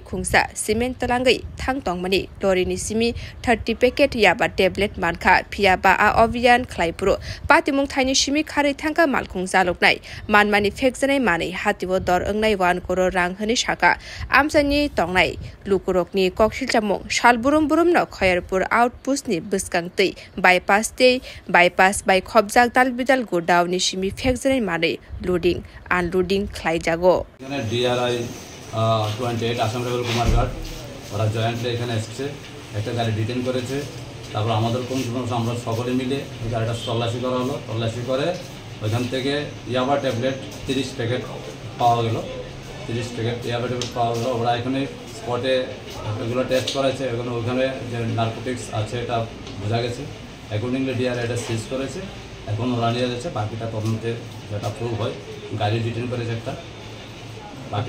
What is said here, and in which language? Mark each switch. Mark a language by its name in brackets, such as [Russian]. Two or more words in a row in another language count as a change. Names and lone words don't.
[Kok Borok] khungsa cement talangai thangtongmani lorini simi 30 packet yaba tablet mankha phiaba a obvian khlaipro patimung thaini simi khari thangka malkhungsa loknai manmani phekjanai manei hatibo dor ongnai 1 crore rang hini saka amsani tongnai lukurokni koksilchamung salburum burum no Khairpur outpost ni buskangtei bypass by khobjak dalbidal godaw ni simi phekjanai manei [English] loading unloading [Kok Borok] khlaijago [Bangla] এখানে DRI 28 আসাম রেবেল কুমারঘাট ওরা জয়েন্টলি এখানে এসেছে একটা গাড়ি ডিটেইন করেছে তারপর আমাদের কোন আমরা সকলে মিলে এই গাড়িটা তল্লাশি করা হলো তল্লাশি করে ওইখান থেকে ইয়াবা ট্যাবলেট 30 প্যাকেট পাওয়া গেল 30 প্যাকেট ইয়াবা ট্যাবলেট পাওয়া গেল ওরা এখানে স্পটে এগুলো টেস্ট করেছে এখানে ওখানে যে নার্কোটিক্স আছে এটা বোঝা গেছে অ্যাকর্ডিংলি DRI এটা সিজ করেছে এখন ওরা নিয়ে যাচ্ছে বাকিটা তদন্তে যেটা প্রুভ হয় গাড়ি ডিটেইন করেছে একটা বাকি